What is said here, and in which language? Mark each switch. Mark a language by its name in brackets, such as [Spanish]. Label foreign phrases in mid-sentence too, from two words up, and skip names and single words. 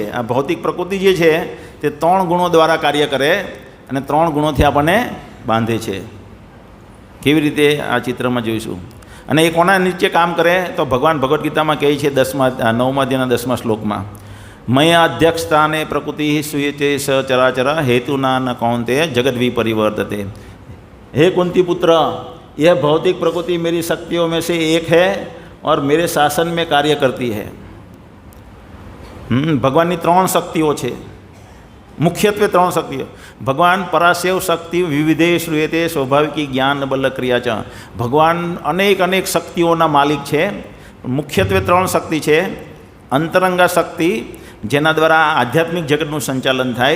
[Gujarati] આ ભૌતિક પ્રકૃતિ જે છે તે 3 ગુણો દ્વારા કાર્ય કરે અને 3 ગુણોથી આપણને બાંધે છે. કેવી રીતે આ ચિત્રમાં જોઈશું. અને એ કોના નીચે કામ કરે? તો ભગવાન ભગવદ્ ગીતામાં કહે છે 9મા અધ્યાયના 10મા શ્લોકમાં, [Sanskrit] मया अध्यक्षताने प्रकृति सुयते स चराचर हेतुना न कौन्ते जगत विपरिवर्तते. [Hindi] हे कुंती पुत्र, यह भौतिक प्रकृति मेरी शक्तियों में से एक है और मेरे शासन में कार्य करती है. [Gujarati] ભગવાનની 3 શક્તિઓ છે, મુખ્યત્વે 3 શક્તિઓ. [Sanskrit] भगवान पराशैव शक्ति विविधे श्रूयते स्वाभाविकी ज्ञान बल क्रिया च. [Gujarati] ભગવાન અનેક શક્તિઓના માલિક છે. મુખ્યત્વે 3 શક્તિ છે. અંતરંગા શક્તિ, જેના દ્વારા આધ્યાત્મિક જગતનું સંચાલન થાય.